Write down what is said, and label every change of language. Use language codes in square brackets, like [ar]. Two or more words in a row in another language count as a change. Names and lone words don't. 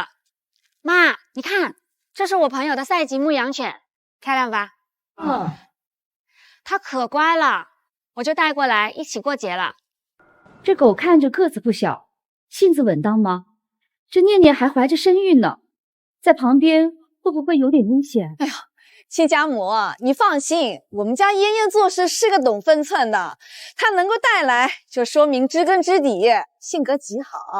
[zh] 媽，你看，這是我朋友的賽級牧羊犬，漂亮吧？它可乖了，我就帶過來一起過節了。這狗看着個子不小， 性子穩當嗎？這念念還懷着身孕呢，在旁邊會不會有點危險？哎呀，親家母，你放心，我們家妍妍做事是個懂分寸的，她能夠带来，就說明知根知底，性格极好。